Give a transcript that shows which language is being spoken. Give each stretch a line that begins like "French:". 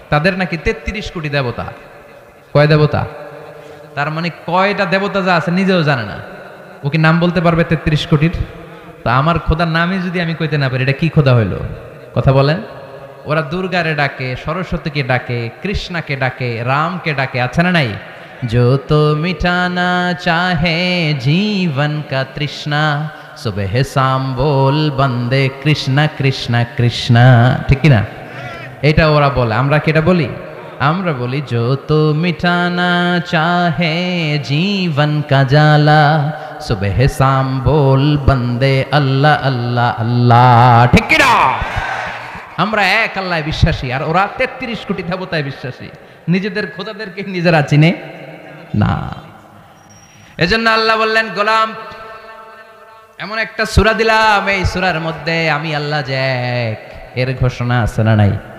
Bangla: তাদের নাকি 33 কোটি দেবতা। কয় দেবতা? তার মানে কয়টা দেবতা যা আছে নিজেও জানে না। ও কি নাম বলতে পারবে 33 কোটির? তা আমার খোদার নামই যদি আমি কইতে না পারি, এটা কি খোদা হইল? কথা বলেন। ওরা দুর্গারে ডাকে, সরস্বতীকে ডাকে, কৃষ্ণাকে ডাকে, রামকে ডাকে, আছে না নাই?
Hindi: जो तो मिटाना चाहे जीवन का तृष्णा सुबह शाम बोल बंदे कृष्णा कृष्णा कृष्णा। ठीक ना?
Bangla: এটা ওরা বলে, আমরা কি এটা বলি? আমরা বলি
Hindi: जो तो मिटाना चाहे जीवन का जाला सुबह शाम बोल बंदे अल्लाह अल्लाह अल्लाह।
Bangla: ঠিক কি না? আমরা এক আল্লাহয় বিশ্বাসী, আর ওরা 33 কোটি দেবতায় বিশ্বাসী। নিজেদের খোদাদেরকে নিজেরা চিনে না। এজন্য আল্লাহ বললেন, গোলাম এমন একটা সূরা দিলাম, এই সূরার মধ্যে আমি আল্লাহ যে এক, এর ঘোষণা আছে না নাই?